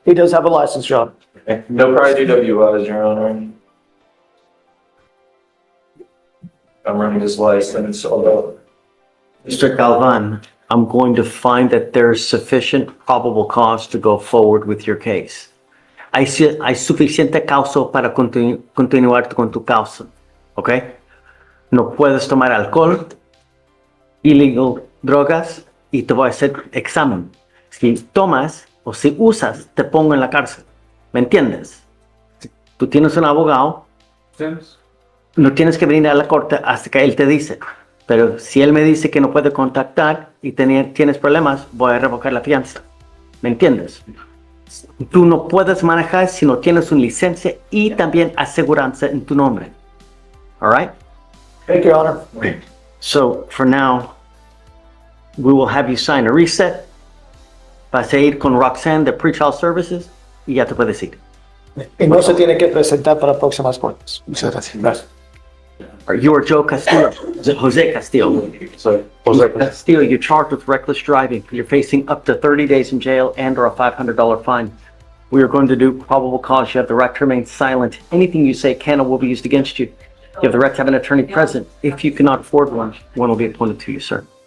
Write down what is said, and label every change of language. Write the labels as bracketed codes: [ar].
[en] He does have a license, John. No prior DWIs, Your Honor. I'm running his license, although. Mr. Galvan, I'm going to find that there's sufficient probable cause to go forward with your case. [es] Hay suficiente causa para continuar con tu causa, ¿ok? No puedes tomar alcohol, illegal drogas, y te voy a hacer examen. Si tomas o si usas, te pongo en la cárcel. ¿Me entiendes? Tú tienes un abogado, no tienes que venir a la corte hasta que él te dice. Pero si él me dice que no puede contactar y tienes problemas, voy a revocar la fianza. ¿Me entiendes? Tú no puedes manejar si no tienes una licencia y también aseguranza en tu nombre. [en] All right? Thank you, Your Honor. So, for now, we will have you sign a reset. [es] Vas a ir con Roxanne de Pretrial Services y ya te puedes ir. Y no se tiene que presentar para próximas cortes. Muchas gracias. [en] You are Joe Castillo. Jose Castillo. Sorry. Castillo, you're charged with reckless driving. You're facing up to 30 days in jail and/or a $500 fine. We are going to do probable cause. You have the right to remain silent. Anything you say can or will be used against you. You have the right to have an attorney present. If you cannot afford one will be appointed to you, sir.